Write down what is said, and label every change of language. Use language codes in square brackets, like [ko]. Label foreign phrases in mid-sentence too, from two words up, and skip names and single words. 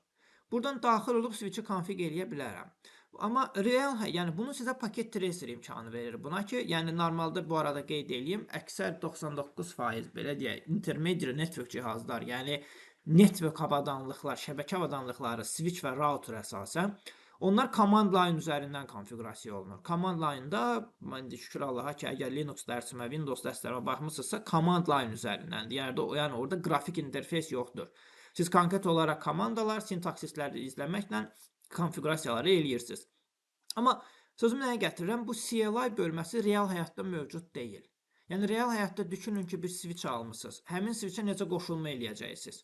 [az] Buradan daxil olub switchi konfig eləyə bilərəm. Amma yəni bunu sizə Packet Tracer imkanı verir buna ki, yəni normalda bu arada qeyd edeyim, əksər 99% belə deyək, [en] intermediate network [az] cihazlar, yəni network avadanlıqlar, şəbəkə avadanlıqları, switch və router əsasən, onlar [en] command line [az] üzərindən konfigurasiya olunur. [en] Command line- [az] da, mən şükür Allaha ki, əgər Linux dərsimə, Windows dərslərimə baxmısınızsa, [en] command line [az] üzərindəndir. Yəni orada qrafik interfeys yoxdur. Siz konkret olaraq komandalar, sintaksisləri izləməklə konfigurasiyaları eləyirsiniz. Amma sözümü nəyə gətirirəm? Bu CLI bölməsi real həyatda mövcud deyil. Yəni, real həyatda düşünün ki, bir switch almışsınız. Həmin switchə necə qoşulma eləyəcəksiniz?